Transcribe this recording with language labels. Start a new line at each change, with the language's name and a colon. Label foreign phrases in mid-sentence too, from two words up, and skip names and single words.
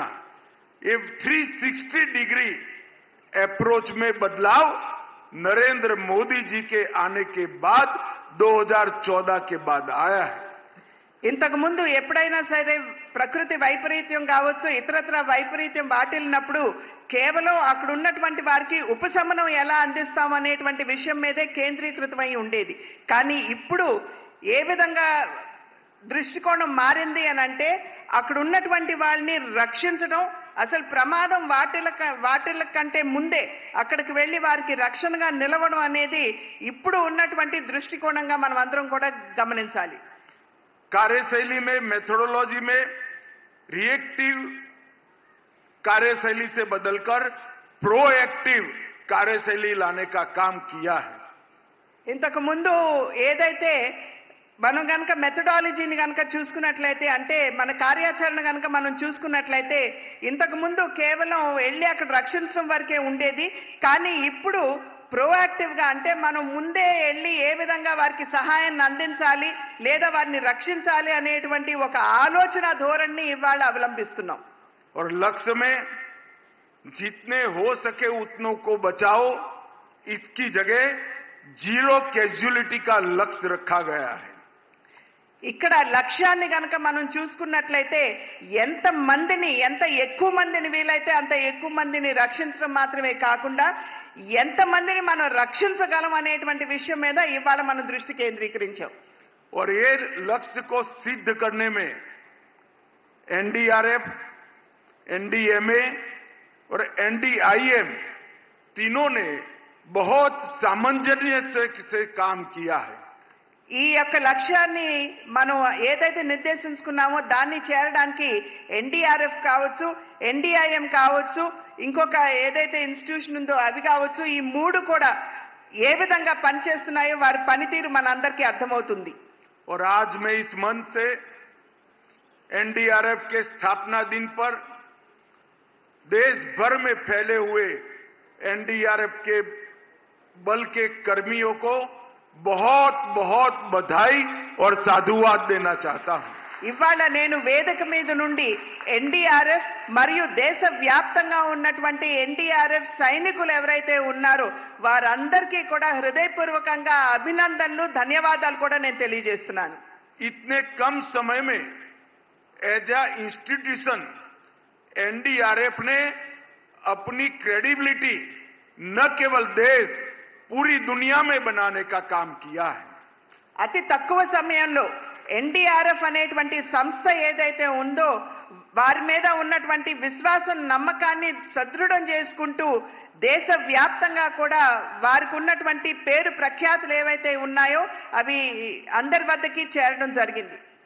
Hindi: ये 360
English: degree approach
Hindi: में बदलाव नरेंद्र मोदी जी के आने के बाद 2014 के बाद आया है।
Telugu: ఇంతకు ముందు ఎప్పుడైనా సరే ప్రకృతి వైపరీత్యం కావచ్చు, ఇతరత్ర వైపరీత్యం వాటిల్లినప్పుడు కేవలం అక్కడ ఉన్నటువంటి వారికి ఉపశమనం ఎలా అందిస్తాం అనేటువంటి విషయం మీదే కేంద్రీకృతమై ఉండేది। కానీ ఇప్పుడు ఏ విధంగా దృష్టికోణం మారింది అని అంటే, అక్కడ ఉన్నటువంటి వాళ్ళని రక్షించడం, అసలు ప్రమాదం వాటిల కంటే ముందే అక్కడికి వెళ్లి వారికి రక్షణగా నిలవడం అనేది ఇప్పుడు ఉన్నటువంటి దృష్టికోణంగా మనం అందరం కూడా గమనించాలి।
Hindi: कार्यशैली में, मेथोडोलॉजी में रिएक्टिव कार्यशैली से बदलकर प्रोएक्टिव कार्यशैली लाने का काम किया है।
Telugu: ఇంతకు ముందు ఏదైతే మనం గనక మెథడాలజీని గనక చూసుకున్నట్లయితే, అంటే మన కార్యాచరణ గనక మనం చూసుకున్నట్లయితే, ఇంతకు ముందు కేవలం వెళ్ళి అక్కడ రక్షించడం వరకే ఉండేది। కానీ ఇప్పుడు ప్రోయాక్టివ్ గా అంటే మనం ముందే వెళ్ళి ఏ విధంగా వారికి సహాయాన్ని అందించాలి లేదా వారిని రక్షించాలి అనేటువంటి ఒక ఆలోచన ధోరణిని ఇవాళ అవలంబిస్తున్నాం।
Hindi: और लक्ष्य में जितने हो सके उतनों को बचाओ, इसकी जगह
English: zero casualty
Hindi: का लक्ष्य रखा गया है।
Telugu: ఇక్కడ లక్ష్యాన్ని గనక మనం చూసుకున్నట్లయితే ఎంత ఎక్కువ మందిని వీలైతే అంత ఎక్కువ మందిని రక్షించడం మాత్రమే కాకుండా ఎంత మందిని మనం రక్షించగలం అనేటువంటి విషయం మీద ఇవాళ మనం దృష్టి కేంద్రీకరించాం।
Hindi: और ये लक्ष्य को सिद्ध करने में एनडीआरएफ, एनडीएमए और एनडीआईएम तीनों ने बहुत सामंजस्य से काम किया है।
Telugu: ఈ యొక్క లక్ష్యాన్ని మనం ఏదైతే నిర్దేశించుకున్నామో దాన్ని చేరడానికి ఎన్డీఆర్ఎఫ్ కావచ్చు, ఎన్డీఐఎం కావచ్చు, ఇంకొక ఏదైతే ఇన్స్టిట్యూషన్ ఉందో అవి కావచ్చు, ఈ మూడు కూడా ఏ విధంగా పనిచేస్తున్నాయో వారి పనితీరు మనందరికీ అర్థమవుతుంది।
Hindi: और आज मैं इस मंच से एनडीआरएफ के स्थापना दिन पर देश भर में फैले हुए एनडीआरएफ के बल के कर्मियों को बहुत बहुत बधाई और साधुवाद देना चाहता हूं।
Telugu: ఇవాళ నేను వేదిక మీద నుండి ఎన్డీఆర్ఎఫ్ మరియు దేశవ్యాప్తంగా ఉన్నటువంటి ఎన్డీఆర్ఎఫ్ సైనికులు ఎవరైతే ఉన్నారో వారందరికీ కూడా హృదయపూర్వకంగా అభినందనలు, ధన్యవాదాలు కూడా నేను తెలియజేస్తున్నాను।
Hindi: इतने कम समय में
English: as a institution
Hindi: एनडीआरएफ ने अपनी क्रेडिबिलिटी न केवल देश, पूरी दुनिया में बनाने का काम किया है।
Telugu: అతి తక్కువ సమయంలో ఎన్డీఆర్ఎఫ్ అనేటువంటి సంస్థ ఏదైతే ఉందో వారి మీద ఉన్నటువంటి విశ్వాసం, నమ్మకాన్ని సదృఢం చేసుకుంటూ దేశవ్యాప్తంగా కూడా వారికి ఉన్నటువంటి పేరు ప్రఖ్యాతులు ఏవైతే ఉన్నాయో అవి అందరి వద్దకి చేరడం జరిగింది।